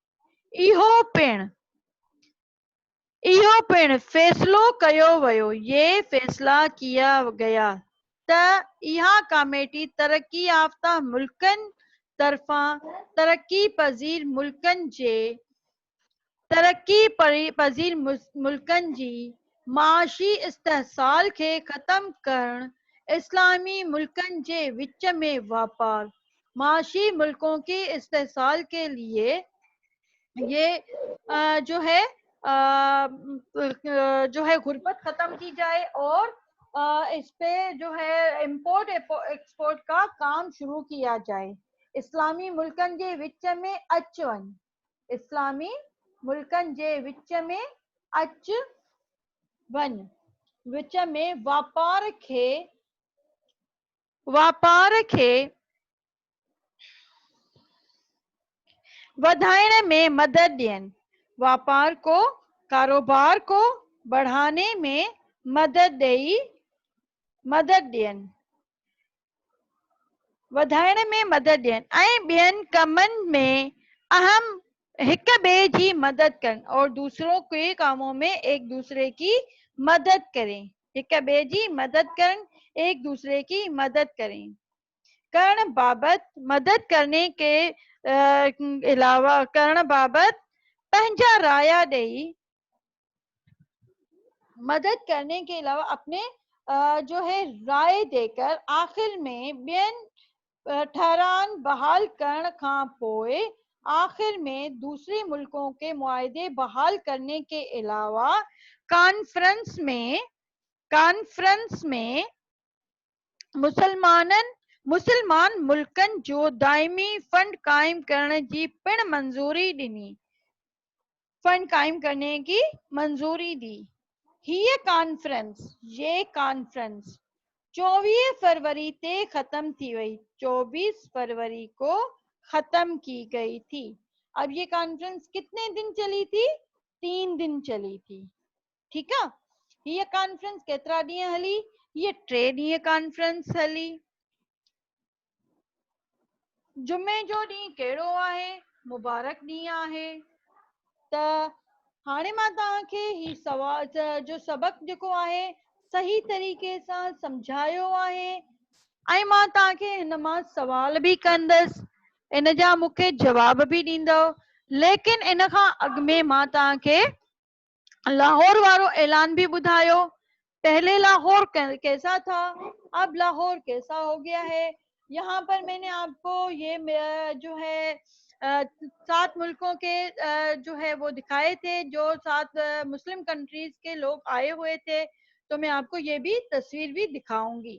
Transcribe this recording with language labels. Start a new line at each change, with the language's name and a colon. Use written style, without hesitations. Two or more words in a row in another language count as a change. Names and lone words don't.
Sindhi: इहो पिण फैसलो कयो वियो
Urdu: یہ فیصلہ کیا گیا
Sindhi: त इहा कमेटी तरक्की याफ्ता मुल्कनि तरफ़ां तरक्की पज़ीर मुल्कनि जी माशी इस्तेहसाल खे ख़त्म करण, इस्लामी मुल्कनि जे विच में व्यापार, माशी
Urdu: ملکوں کے استحصال کے لیے یہ جو ہے غربت ختم کی جائے اور اس پے جو ہے
English: import export
Urdu: کا کام شروع کیا جائے.
Sindhi: इस्लामी मुल्कनि जे विच में अच वञ, इस्लामी मुल्कनि जे विच में अच वञ, विच में वापार खे वधाइण में मदद ॾियनि,
Urdu: ویاپار کو کاروبار کو بڑھانے میں مدد
Sindhi: ॾियनि, वधाइण में मदद ॾियनि ऐं ॿियनि कमनि में अहम हिक ॿिए जी मदद
Urdu: کریں اور دوسروں کے کاموں میں ایک دوسرے کی مدد کریں,
Sindhi: हिक ॿिए जी मदद करें,
Urdu: ایک دوسرے کی مدد کریں.
Sindhi: करण बाबत
Urdu: مدد کرنے کے علاوہ
Sindhi: करण बाबत पंहिंजा राया ॾेई
Urdu: مدد کرنے کے علاوہ اپنے جو ہے رائے دے کر
Sindhi: आखिर में ॿियनि ठहरान बहाल करण खां पोइ
Urdu: آخر میں دوسرے ملکوں کے معاہدے بحال کرنے کے علاوہ کانفرنس
Sindhi: में मुसलमान मुल्कनि जो दाइमी फंड कायम करण जी पिण मंजूरी ॾिनी,
Urdu: فنڈ قائم کرنے کی منظوری دی.
Sindhi: ये कॉन्फ्रेंस 24 फरवरी ते खत्म थी वई,
Urdu: 24 فروری کو ختم کی گئی تھی. اب یہ کانفرنس کتنے دن چلی تھی? 3 دن چلی تھی۔ ٹھیک ہے,
Sindhi: ये कॉन्फ्रेंस केतिरा ॾींहं हली? ये 3 ॾींहं कॉन्फ्रेंस हली। जुमे जो ॾींहुं कहिड़ो आहे? मुबारक ॾींहुं आहे। त हाणे मां तव्हांखे ही सवाल जो सबक जेको आहे सही तरीक़े सां समझायो आहे ऐं मां तव्हांखे हिन मां सवाल बि कंदसि, इन जा मूंखे जवाब बि ॾींदव, लेकिन इन खां अॻु में मां तव्हांखे लाहौर वारो ऐलान भी बुधायो।
Urdu: پہلے لاہور کیسا تھا، اب لاہور کیسا ہو گیا ہے. یہاں پر میں نے آپ کو یہ جو ہے 7 ملکوں کے جو ہے وہ دکھائے تھے، جو 7
English: Muslim countries
Urdu: کے لوگ آئے ہوئے تھے، تو میں آپ کو یہ بھی تصویر بھی دکھاؤں گی.